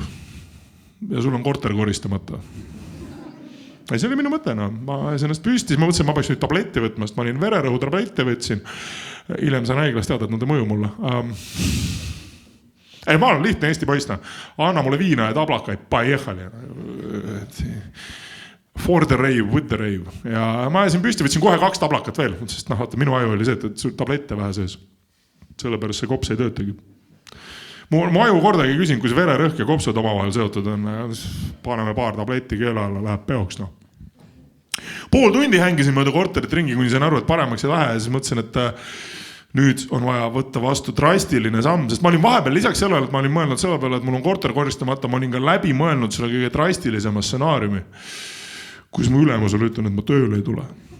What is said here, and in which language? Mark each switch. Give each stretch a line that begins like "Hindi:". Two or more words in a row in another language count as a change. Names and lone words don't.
Estonian: Ja sul on korter koristamata. Ja see oli minu mõte, ma ennast püsti, siis ma mõtlesin, ma peaks nüüd tabletti võtma, sest ma olin vererõhu tablette võtsin. Hiljem sain haiglas teada, et nad ei mõju mulle. Ei, ma olen lihtne Eesti poisna. Anna mulle viina ja tablakaid, paehali.
English: For the rave, with the rave.
Estonian: Ja ma ajasin püsti, võtsin kohe 2 tablakat veel, sest minu aju oli see, et sul tablette vähe sees. Sellepärast see kops ei töötagi. Mu aju kordagi küsin, kui see vererõhk ja kopsud omavahel seotud on, paneme paar tabletti keele alla, läheb peoks. Pool tundi hängisin mööda korterit ringi, kuni sain aru, et paremaks ei lähe ja siis mõtlesin, et nüüd on vaja võtta vastu drastiline samm, sest ma olin vahepeal lisaks sellele, et ma olin mõelnud selle peale, et mul on korter koristamata, ma olin ka läbi mõelnud selle kõige drastilisema stsenaariumi, kus mu ülemusele ütlen, et ma tööle ei tule.